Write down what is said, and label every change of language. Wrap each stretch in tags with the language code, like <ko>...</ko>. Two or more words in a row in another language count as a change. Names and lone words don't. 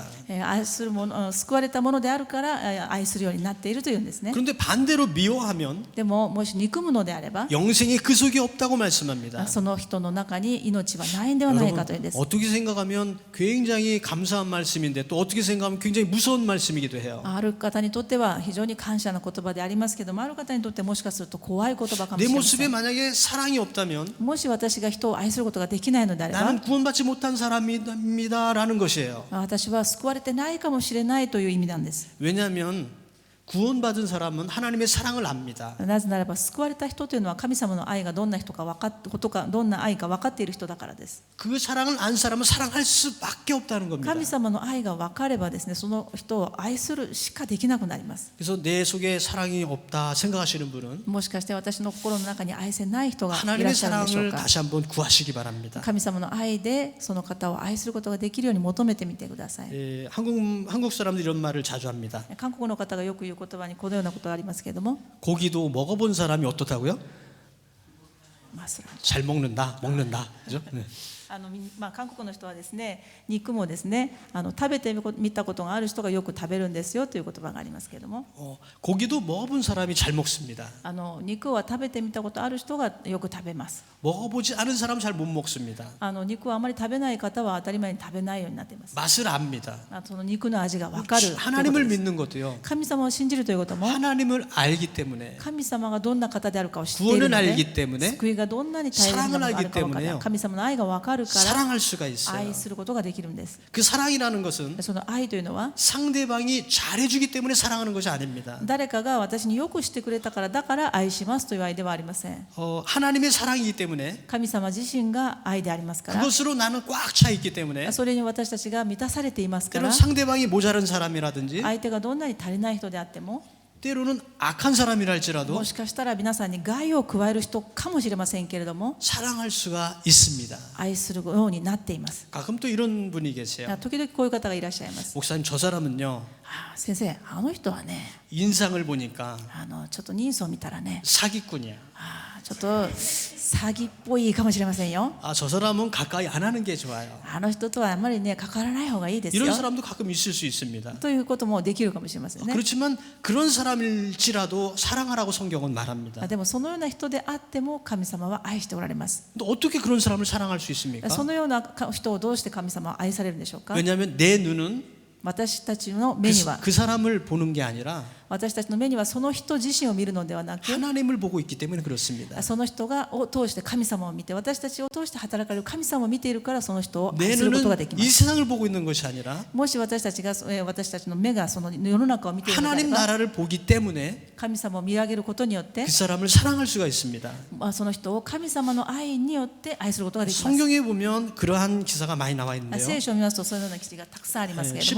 <ja>愛するもの、救われたものであるから愛するようになっているというんですね。</ja> <ko>그런데 반대로 미워하면</ko> <ja>でももし憎むのであれば、</ja> <ko>영생이 그 속에 없다고 말씀합니다.</ko> <ja>その人の中に命はないんではないかというんです。</ja> <ko>어떻게 생각하면 굉장히 감사한 말씀인데 또 어떻게 생각하면 굉장히 무서운 말씀이기도 해요.</ko> <ja>ある方にとっては非常に感謝の言葉でありますけども、ある方にとってもしかすると怖い言葉かもし</ja> <ko>내</ko> <ja>れま</ja> <ko>모습에</ko> <ja>せん。</ja> <ko>만약에 사랑이 없다면</ko> <ja>もし私が人を愛することができないのであれば、</ja> <ko>나는 구원받지 못한 사람입니다라는 것이에요.</ko> <ja>私は救われてないかもしれないという意味なんです。</ja> <ko>왜냐하면 구원받은 사람은 하나님의 사랑을 압니다.</ko> <ja>なぜならば救われた人というのは神様の愛がどんな人か分かってことか、どんな愛か分かっている人だからです。</ja> <ko>그 사랑을 안 사람은 사랑할 수밖에 없다는 겁니다.</ko> <ja>神様の愛が分かればですね、その人を愛するしかできなくなります。</ja> <ko>그래서 내 속에 사랑이 없다 생각하시는 분은</ko> <ja>もしかして私の心の中に愛せない人がいらっ</ja> <ko>하나님의</ko> <ja>しゃるんでしょう</ja> <ko>사랑을</ko> <ja>か。</ja> <ko>다시 한번 구하시기 바랍니다.</ko> <ja>神様の愛でその方を愛することができるように求めてみてください。</ja> <ko>한국 사람들이 이런 말을 자주 합니다.</ko> <ja>韓国の方がよく言う言葉にこのようなことがありますけれども、</ja> <ko>고기도 먹어본 사람이 어떻다고요? マスラン 잘 먹는다. 그죠? 네.</ko> <ja>韓国の人はですね、肉もですね、食べてみたことがある人がよく食べるんですよという言葉がありますけれども、</ja> <ko>고기도 먹어본 사람이 잘 먹습니다.</ko> <ja>肉は食べてみたことある人がよく食べます。</ja> <ko>먹어보지 않은 사람은 잘 못 먹습니다.</ko> <ja>肉をあまり食べない方は当たり前に食べないようになっています。</ja> <ko>맛을 압니다.</ko> <ja>その肉の味が分かるということ</ja> <ko>하나님을</ko> <ja>です。</ja> <ko>믿는 것도요.</ko> <ja>神様を信じるということも</ja> <ko>하나님을 알기 때문에</ko> <ja>神様がどんな方であるかを知っている</ja> <ko>구원을</ko> <ja>の</ja> <ko>알기</ko> <ja>で、</ja> <ko>때문에</ko> <ja>救いがどんなに大変なものがあるか分か</ja> <ko>사랑을</ko> <ja>る、神様の愛が分かるから</ja> <ko>사랑할 수가 있어요.</ko> <ja>愛することができるんです。</ja> <ko>그 사랑이라는 것은</ko> <ja>その愛というのは</ja> <ko>상대방이 잘해주기 때문에 사랑하는 것이 아닙니다.</ko> <ja>誰かが私によくしてくれたからだから愛しますという愛ではありません。</ja> <ko>하나님의 사랑이기 때문에</ko> <ja>神様自身が愛でありますから、</ja> <ko>그것으로 나는 꽉 차 있기 때문에</ko> <ja>それに私たちが満たされていますから、</ja> <ko>때로는 상대방이 모자란 사람이라든지</ko> <ja>相手がどんなに足りない人であっても、</ja> <ko>때로는 악한 사람이라 할지라도</ko> <ja>もしかしたら皆さんに害を加える人かもしれませんけれども、</ja> <ko>사랑할 수가 있습니다.</ko> <ja>愛するようになっています。</ja> <ko>가끔 또 이런 분이 계세요.</ko> <ja>時々こういう方がいらっしゃいます。</ja> <ko>목사님 저 사람은요</ko> <ja>先生、あの人はね、</ja> <ko>인상을 보니까</ko> <ja>ちょっと人相を見たらね、</ja> <ko>사기꾼이야.</ko> <ja>ちょっと詐欺っぽいかもしれませんよ。</ja> <ko>저 사람은 가까이 안 하는 게 좋아요.</ko> <ja>あの人とはあまりね関わらない方がいいですよ</ja> <ko>이런 사람도 가끔 있을 수 있습니다.</ko> <ja>ということもできるかもしれませんね。</ja> <ko>그렇지만 그런 사람일지라도 사랑하라고 성경은 말합니다.</ko> <ja>でもそのような人であっても神様は愛しておられます。</ja> <ko>또 어떻게 그런 사람을 사랑할 수 있습니까?</ko> <ja>そのような人をどうして神様は愛されるんでしょうか。</ja> <ko>왜냐하면 내 눈은</ko> <ja>私たちの目には</ja> <ko>그 사람을 보는 게 아니라</ko> <ja>私たちの目にはその人自身を見るのではなく、</ja> <ko>하나님을 보고 있기 때문에 그렇습니다.</ko> <ja>その人を通して神様を見て、私たちを通して働かれる神様を見ているからその人を</ja> <ko>내</ko> <ja>愛することがで</ja> <ko>눈은</ko> <ja>きま</ja> <ko>이</ko> <ja>す。</ja> <ko>세상을 보고 있는 것이 아니라</ko> <ja>もし私たちの目がその世の中を見ているのであれ</ja> <ko>하나님</ko> <ja>ば、</ja> <ko>나라를 보기 때문에</ko> <ja>神様を見上げることによって</ja> <ko>그 사람을 사랑할 수가 있습니다.</ko> <ja>その人を神様の愛によって愛することができます。</ja> <ko>성경에 보면 그러한 기사가 많이 나와 있는데요.</ko> <ja>聖書を見ますとそのような記事がたくさんありますけれども、</ja>